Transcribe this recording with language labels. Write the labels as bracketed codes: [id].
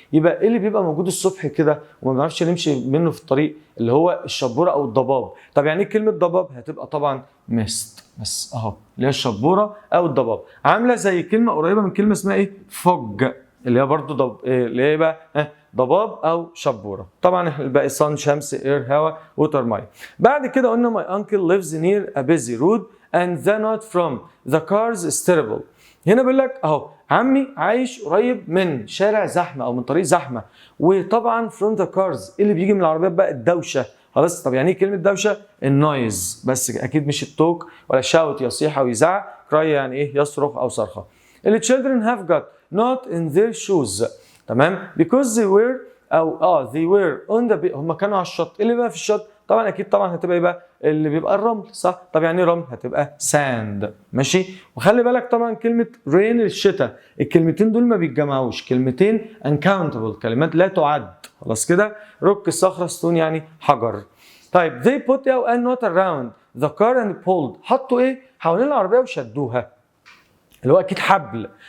[ar] يبقى ايه اللي بيبقى موجود الصبح كده وما بنعرفش نمشي منه في الطريق؟ اللي هو الشبوره او الضباب. طب يعني ايه كلمة ضباب؟ هتبقى طبعا mist، بس اهو اللي هي الشبوره او الضباب، عامله زي كلمة قريبة من كلمة اسمها ايه؟ fog اللي هي برضو اللي هي بقى ضباب او شبوره. طبعا الباقي صن، شمس، اير، هواء، ووتر، ميه. بعد كده قلنا [en] my uncle lives near a busy road and the note from the cars is terrible. [ar] هنا بيقول لك اهو عمي عايش قريب من شارع زحمه او من طريق زحمه، وطبعا [en] from the cars [ar] اللي بيجي من العربيات بقى الدوشه، خلاص. طب يعني ايه كلمه دوشه؟ النويز، بس اكيد مش التوك ولا شاوت يصيح او يزعق، كراي يعني ايه؟ يصرخ او صرخه. [en] ال children have got not in their shoes، [ar] تمام؟ [en] because they were او they were on the [ar] هم كانوا على الشط. اللي بقى في الشط طبعا اكيد طبعا هتبقى يبقى اللي بيبقى الرمل، صح؟ طب يعني ايه رمل؟ هتبقى sand، ماشي؟ وخلي بالك طبعا كلمه rain الشتاء، الكلمتين دول ما بيتجمعوش، كلمتين uncountable، كلمات لا تعد، خلاص كده. روك الصخره، ستون يعني حجر. طيب [en] they put a knot around the car and pulled، [ar] حطوا ايه؟ حوالين العربيه وشدوها، اللي هو اكيد حبل.